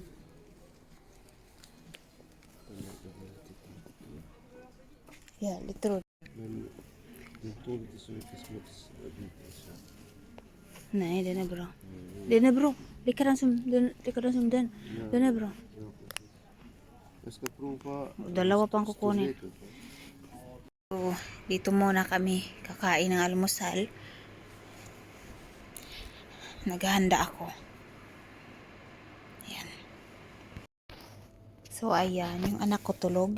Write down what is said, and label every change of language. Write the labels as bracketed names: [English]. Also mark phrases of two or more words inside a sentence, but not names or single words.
[Swedish] Ja, lite råd. Men den tål inte så mycket smutsbitar. Nej, den är bra. Den är bra. Likadan som den. Den är bra. Jag ska prova. [Filipino] Dalawa pang kukunin. So, dito muna kami kakain ng almusal. Naghahanda ako. Ayan. So, ayan. Yung anak ko tulog.